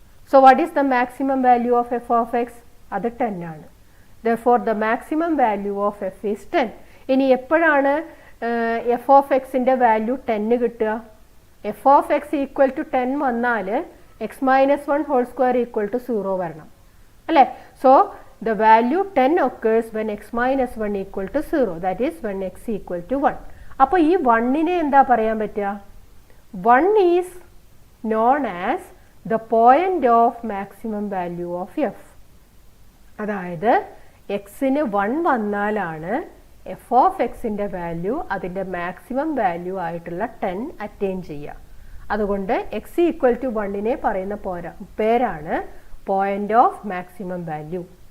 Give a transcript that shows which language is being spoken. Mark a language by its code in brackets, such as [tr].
[en] So what is the maximum value of f of x? [ml] അത് 10 ആണ്. [en] Therefore the maximum value of f is 10. [ml] ഇനി എപ്പോഴാണ് F of എക്സിൻ്റെ value 10 കിട്ടുക? F of X equal to 10 വന്നാൽ X minus 1 whole square equal to 0 വരണം അല്ലേ. [en] So the value 10 occurs when x minus 1 equal to 0, that is when x equal to 1. [ml] അപ്പോൾ ഈ 1നെ എന്താ പറയാൻ പറ്റുക? [en] 1 is known as the point of maximum value of f. [ml] അതായത് എക്സിന് 1 വന്നാലാണ് F of എക്സിൻ്റെ വാല്യൂ അതിൻ്റെ മാക്സിമം വാല്യൂ ആയിട്ടുള്ള 10 അറ്റൈൻ ചെയ്യുക. അതുകൊണ്ട് എക്സ് ഈക്വൽ ടു 1നെ പറയുന്ന പേരാണ് പോയിന്റ് ഓഫ് മാക്സിമം വാല്യൂ.